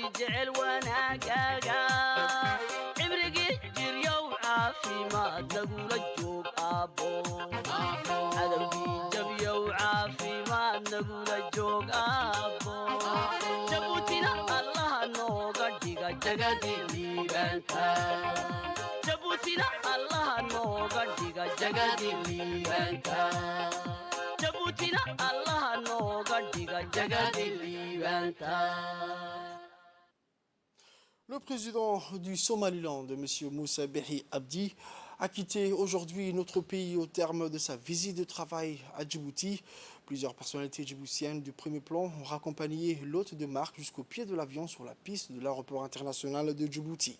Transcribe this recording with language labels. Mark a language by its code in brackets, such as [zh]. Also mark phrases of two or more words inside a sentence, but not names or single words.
[so] jecel wanaagaaga cibrigii jiryow caafimaad nagula joog aabbo adowgii jabyow caafimaad nagula joog aabbo jabuutina allaha nooga dhiga jagadii liibaanta jabuutina allaha nooga dhiga jagadii liibaanta jabuutina allaha nooga dhiga jagadii liibaanta [fr] Le président du Somaliland, M. Moussa Bihi Abdi, a quitté aujourd'hui notre pays au terme de sa visite de travail à Djibouti. Plusieurs personnalités djiboutiennes du premier plan ont raccompagné l'hôte de marque jusqu'au pied de l'avion sur la piste de l'aéroport international de Djibouti.